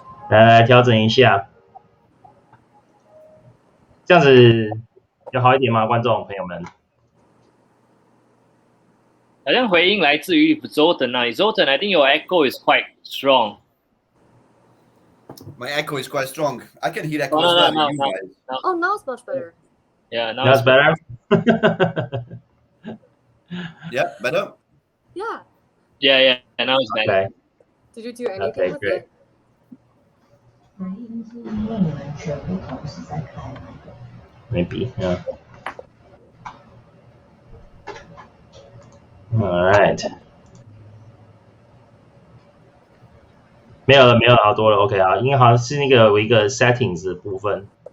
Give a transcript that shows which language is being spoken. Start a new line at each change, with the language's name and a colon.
Chinese: 来调整一下，这样子有好一点吗，观众朋友们？好像回音来自于 Zoltan 啊 ，
English: Zoltan I think your echo is quite strong. My echo is quite strong. I can hear echo No. Oh, now it's much better. Yeah, now That's better. Yeah, better. Yeah, now it's better. Okay. Did you do anything with it?
Chinese: 回音是因为你们全部同时在开麦。
English: Maybe, yeah. All right.
Chinese: 没有了，好多了。 OK 啊，因为好像是那个有一个 settings 的部分。